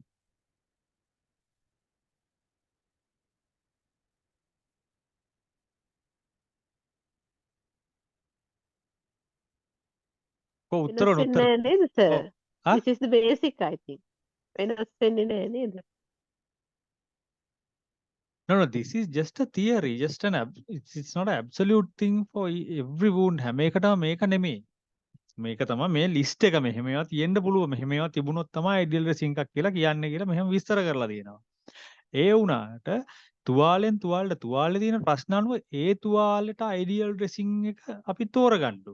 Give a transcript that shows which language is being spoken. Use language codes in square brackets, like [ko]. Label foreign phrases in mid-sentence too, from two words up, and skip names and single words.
[si] උත්තර වෙනස් වෙන්නේ නැහැ නේද sir? ආ? [en] This is the basic I think. [si] වෙනස් වෙන්නේ නැහැ නේද? [en] No, this is just a theory, just it's not an absolute thing for every wound. [si] හැම එකටම මේක නෙමෙයි. මේක තමයි මේ ලිස්ට් එක මෙහෙම ඒවා තියෙන්න පුළුවන්. මෙහෙම ඒවා තිබුණොත් තමයි [en] ideal dressing [si] එකක් කියලා කියන්නේ කියලා මෙහෙම විස්තර කරලා තියෙනවා. ඒ වුණාට තුවාලෙන් තුවාලේ තියෙන ප්‍රශ්න අනුව ඒ තුවාලෙට [en] ideal dressing [si] එක අපි තෝරගන්න ඕනේ.